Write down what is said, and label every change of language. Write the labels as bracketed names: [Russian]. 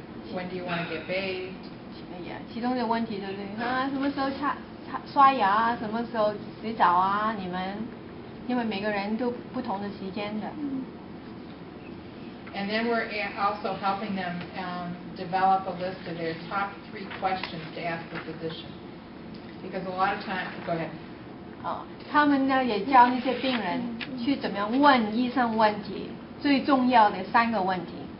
[English] When do you want to get bathed? [Chinese] 其中的问题就是什么时候刷牙，什么时候洗澡啊？你们因为每个人都不同的时间的。 [English] And then we're also helping them develop a list of their top 3 questions to ask the physician. Because a lot of times, go ahead. [Chinese] 他们呢也教那些病人去怎么样问医生问题，最重要的3个问题。